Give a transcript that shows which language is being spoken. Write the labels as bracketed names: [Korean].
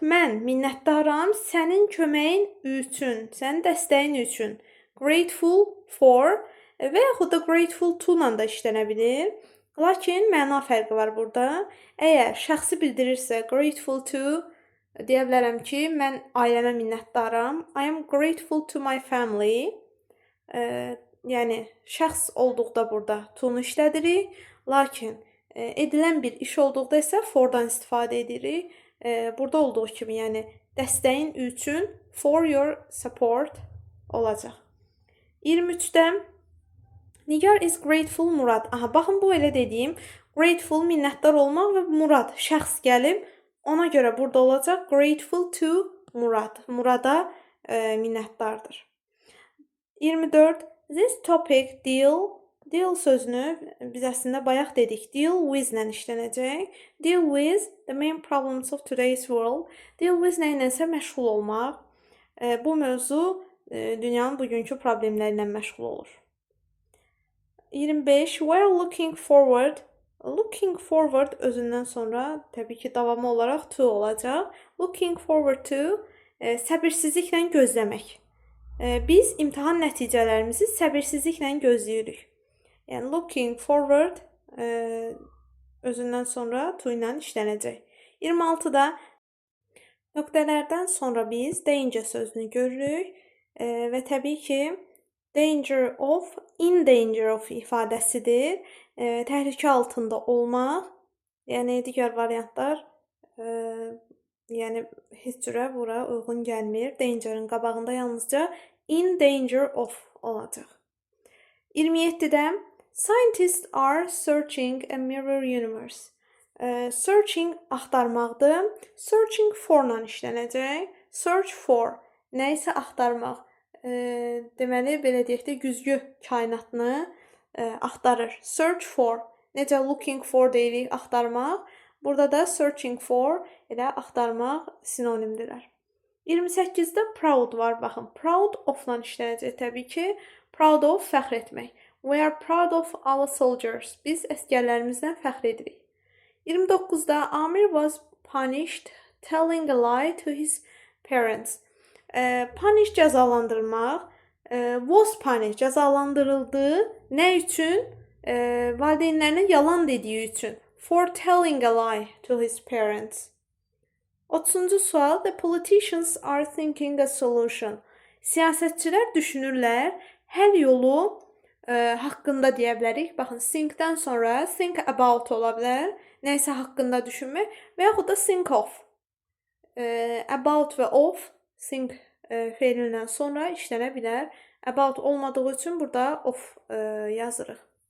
[Azerbaijani] Mən minnətdaram sənin köməyin üçün, sənin dəstəyin üçün. Grateful for və yaxud da grateful to-la da işlənə bilir. Lakin məna fərqi var burada. Əgər şəxsi bildirirsə grateful to, deyə bilərəm ki, mən ailəmə minnətdaram. [English] I am grateful to my family. [Azerbaijani] Yəni şəxs olduqda burada to-nu işlədirik. Lakin edilən bir iş olduqda isə for-dan istifadə edirik. Burada olduğu kimi, yəni dəstəyin üçün [English] for your support [Azerbaijani] olacaq. [English] 23-də Nigar is grateful Murad. [Azerbaijani] Aha, baxın bu elə dediyim grateful minnətdar olmaq və Murad şəxs gəlib. Ona görə burada olacaq [English] grateful to Murad. [Azerbaijani] Murada minnətdardır. 24. This topic deal sözünü biz əslində bayaq dedik. Deal with-lə işlənəcək. [English] Deal with the main problems of today's world. Deal with [Azerbaijani] nə ilənsə məşğul olmaq. Bu mövzu dünyanın bugünkü problemləri ilə məşğul olur. 25. [English] We're looking forward. Looking forward [Azerbaijani] özündən sonra təbii ki davamı olaraq to olacaq. [English] Looking forward to [Azerbaijani] səbirsizliklə gözləmək. Biz imtahan nəticələrimizi səbirsizliklə gözləyirik. Yəni looking forward özündən sonra to ilə işlənəcək. 26-da nöqtələrdən sonra biz danger sözünü görürük və təbii ki danger of, [English] in danger of [Azerbaijani] ifadəsidir. Təhlükə altında olmaq, yəni digər variantlar Yəni heç cürə bura uyğun gəlmir. Danger'ın qabağında yalnızca [English] in danger of [Azerbaijani] olacaq. [English] 27-də scientists are searching a mirror universe. [Azerbaijani] Searching axtarmaqdır. Searching for-la işlənəcək. Search for nə isə axtarmaq. Deməli belə deyək də güzgü kainatını axtarır. Search for. Necə looking for deyirik axtarmaq. Burada da searching for elə axtarmaq sinonimdirlər. 28-də proud var, baxın. Proud of-la işlənəcək təbii ki. Proud of fəxr etmək. [English] We are proud of our soldiers. [Azerbaijani] Biz əsgərlərimizdən fəxr edirik. 29-da Amir was punished telling a lie to his parents. Punish cəzalandırmaq. Was punished cəzalandırıldı. Nə üçün? Valideynlərinə yalan dediyi üçün. [English] For telling a lie to his parents. [Azerbaijani] 30-cu sual. [English] The politicians are thinking a solution. [Azerbaijani] Siyasətçilər düşünürlər. Həll yolu haqqında deyə bilərik. Baxın, think-dən sonra think about ola bilər. Nəyisə haqqında düşünmək və yaxud da think of. About və of think feilindən sonra işlənə bilər. About olmadığı üçün burada of yazırıq.